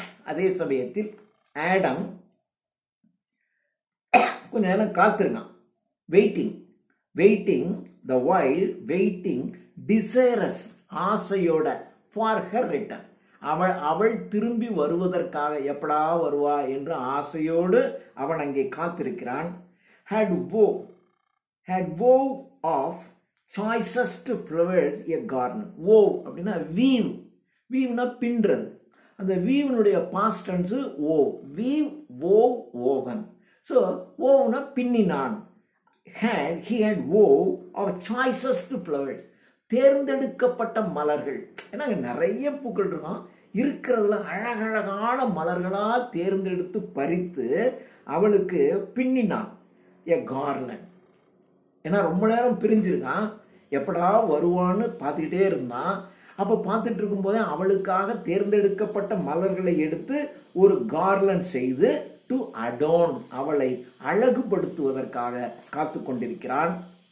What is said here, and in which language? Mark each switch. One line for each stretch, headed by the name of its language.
Tamil: அதே சமயத்தில் ஆடம் கொஞ்ச நேரம் காத்திருந்தான். Waiting
English: the while waiting desirous,
Tamil: ஆசையோட,
English: for her return,
Tamil: அவள் திரும்பி வருவதற்காக, எப்படா வருவா என்று ஆசையோடு அவன் அங்கே காத்திருக்கிறான்.
English: had woe of choicest flowers a garden.
Tamil: wove அப்படின்னா வீவ்னா பின்றது. அந்த வீவனுடைய past tense woven. so woveனா பின்னினான்.
English: he had wove of choicest flowers,
Tamil: தேர்ந்தெடுக்கப்பட்ட மலர்கள். ஏன்னா நிறைய பூக்கள் இருக்கும், இருக்கிறதுல அழகழகான மலர்களா தேர்ந்தெடுத்து பறித்து அவளுக்கு பின்னினான்.
English: a garland,
Tamil: ஏன்னா ரொம்ப நேரம் பிரிஞ்சிருக்கான், எப்படா வருவான்னு பார்த்துக்கிட்டே இருந்தான். அப்போ பார்த்துட்டு இருக்கும்போதே அவளுக்காக தேர்ந்தெடுக்கப்பட்ட மலர்களை எடுத்து ஒரு கார்லண்ட் செய்து
English: to adorn,
Tamil: அவளை அழகுபடுத்துவதற்காக காத்து கொண்டிருக்கிறான்.